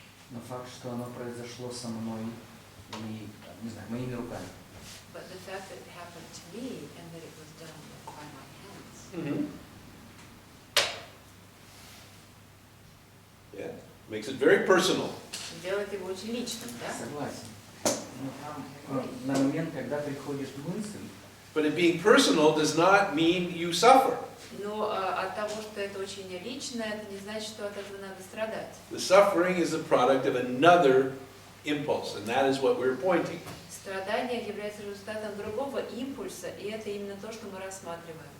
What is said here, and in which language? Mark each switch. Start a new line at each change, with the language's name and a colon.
Russian: Но факт, что оно произошло со мной, не знаю, моими руками.
English: But the fact that it happened to me and that it was done by my hands. Mm-hmm. Yeah, makes it very personal.
Russian: Делает его очень личным, да? Согласен. Но там на момент, когда приходит мысль,
English: But it being personal does not mean you suffer.
Russian: Но от того, что это очень личное, это не значит, что от этого надо страдать.
English: The suffering is a product of another impulse, and that is what we're pointing.
Russian: Страдание является результатом другого импульса, и это именно то, что мы рассматриваем.